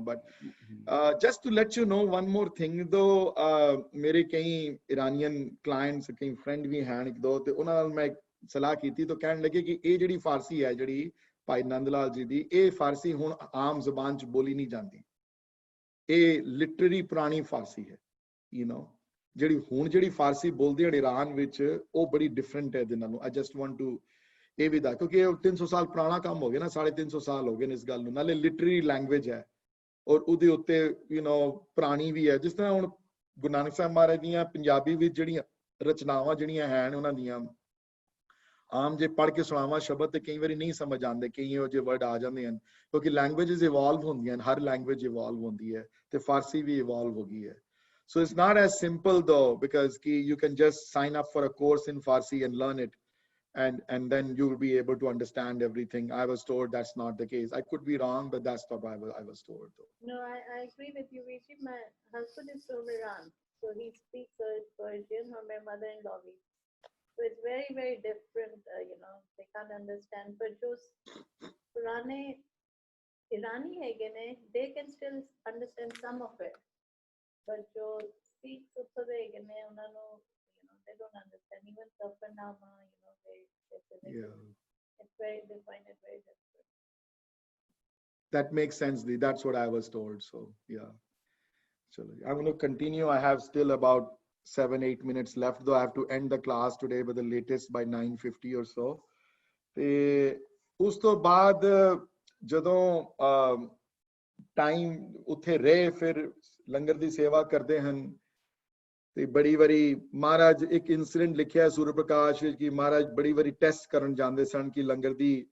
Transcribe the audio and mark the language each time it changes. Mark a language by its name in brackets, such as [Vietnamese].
[English] But just to let you know one more thing though, [Hindi] mere kahi Iranian clients, kahi friend bhi hain ek do, [Punjabi] te unna nal main salah ਕੀਤੀ तो ਕਹਿਣ ਲੱਗੇ ਕਿ ਇਹ ਜਿਹੜੀ ਫਾਰਸੀ ਹੈ ਜਿਹੜੀ ਭਾਈ ਨੰਦ ਲਾਲ ਜੀ ਦੀ, ਇਹ ਫਾਰਸੀ ਹੁਣ ਆਮ ਜ਼ਬਾਨ ਚ ਬੋਲੀ ਨਹੀਂ ਜਾਂਦੀ. ਇਹ ਲਿਟਰਰੀ ਪੁਰਾਣੀ ਫਾਰਸੀ ਹੈ, you know. ਜਿਹੜੀ ਫਾਰਸੀ ਬੋਲਦੇ ਹਨ ਈਰਾਨ ਵਿੱਚ, ਉਹ ਬੜੀ ਡਿਫਰੈਂਟ ਹੈ ਇਹਦੇ ਨਾਲੋਂ. [English] I just want to [Punjabi] ਇਹ ਵੀ ਦਾ, ਕਿਉਂਕਿ 300 ਸਾਲ ਪੁਰਾਣਾ ਕੰਮ ਹੋ ਗਿਆ ਨਾ, 350 ਸਾਲ ਹੋ ਗਏ ਨੇ ਇਸ ਗੱਲ ਨੂੰ. ਨਾਲੇ ਲਿਟਰਰੀ ਲੈਂਗੁਏਜ ਹੈ ਔਰ ਉਹਦੇ ਉੱਤੇ you know ਪੁਰਾਣੀ ਵੀ ਹੈ. ਜਿਸ ਤਰ੍ਹਾਂ ਹੁਣ ਗੁਰੂ ਨਾਨਕ ਸਾਹਿਬ ਮਹਾਰਾਜ ਦੀਆਂ ਪੰਜਾਬੀ ਵਿੱਚ ਜਿਹੜੀਆਂ ਰਚਨਾਵਾਂ ਜਿਹੜੀਆਂ ਹਨ ਉਹਨਾਂ ਦੀਆਂ, ਆਮ ਜੇ ਪੜ੍ਹ ਕੇ ਸੁਣਾਵਾਂ ਸ਼ਬਦ ਤੇ ਕਈ ਵਾਰੀ ਨਹੀਂ ਸਮਝ ਆਉਂਦੇ, ਕਈ ਇਹੋ ਜਿਹੇ ਵਰਡ ਆ ਜਾਂਦੇ ਹਨ ਕਿਉਂਕਿ ਲੈਂਗੁਏਜਸ ਇਵੋਲਵ ਹੁੰਦੀਆਂ ਹਨ. ਹਰ ਲੈਂਗੁਏਜ ਇਵੋਲਵ ਹੁੰਦੀ ਹੈ ਤੇ ਫਾਰਸੀ ਵੀ ਇਵੋਲਵ ਹੋ ਗਈ ਹੈ. [English] So it's not as simple though, because you can just sign up for a course in Farsi and learn it, and then you will be able to understand everything. I was told that's not the case. I could be wrong, but that's what I was told though. No, I agree with you, Vijay. My husband is from Iran, so he speaks Persian, or my mother-in-law. So it's very, very different, you know, they can't understand. But those [Hindi] Purane Irani [English] again, they can still understand some of it. But jo Sikhs also they again, you know, they don't understand even Safarnama, you know, they they find it very difficult. That makes sense. That's what I was told. So yeah, so I'm going to continue. I have still about 7-8 minutes left, though I have to end the class today by the latest by 9:50 or so. [Punjabi] ਤੇ ਉਸ ਤੋਂ ਬਾਅਦ ਜਦੋਂ time ਉੱਥੇ ਰਹੇ, ਫਿਰ ਲੰਗਰ ਦੀ ਸੇਵਾ ਕਰਦੇ ਹਨ ਤੇ ਬੜੀ ਵਾਰੀ ਮਹਾਰਾਜ ਇੱਕ ਇਨਸੀਡੈਂਟ ਲਿਖਿਆ ਸੂਰਜ ਪ੍ਰਕਾਸ਼ ਵਿੱਚ ਕਿ ਮਹਾਰਾਜ ਬੜੀ ਵਾਰੀ ਟੈਸਟ ਕਰਨ ਜਾਂਦੇ ਸਨ ਕਿ ਲੰਗਰ ਦੀ